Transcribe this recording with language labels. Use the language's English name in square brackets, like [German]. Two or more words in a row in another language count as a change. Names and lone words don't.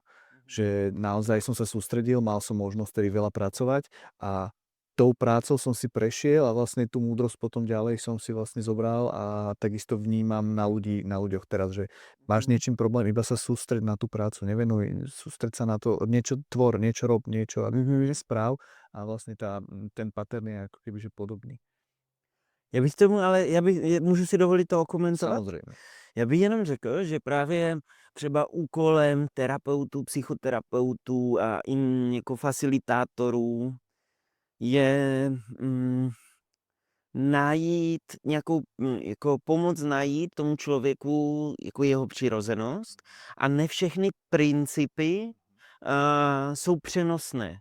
[Slovak] Že naozaj som sa sústredil, mal som možnosť tedy veľa pracovať a tou prácou som si prešiel a vlastne tú múdrosť potom ďalej som si vlastne zobral a takisto vnímam na ľuďoch teraz, že máš niečím problém, iba sa sústreď na tú prácu, nevenuj, sústreď sa na to, niečo tvor, niečo rob, niečo správ a vlastne ten pattern je ako kebyže podobný. [Czech] Já bych tomu, ale můžu si dovolit to okomentovat? Samozřejmě. Já bych jenom řekl, že právě třeba úkolem terapeutů, psychoterapeutů a jako facilitátorů je najít nějakou, jako pomoc najít tomu člověku jako jeho přirozenost a ne všechny principy jsou přenosné.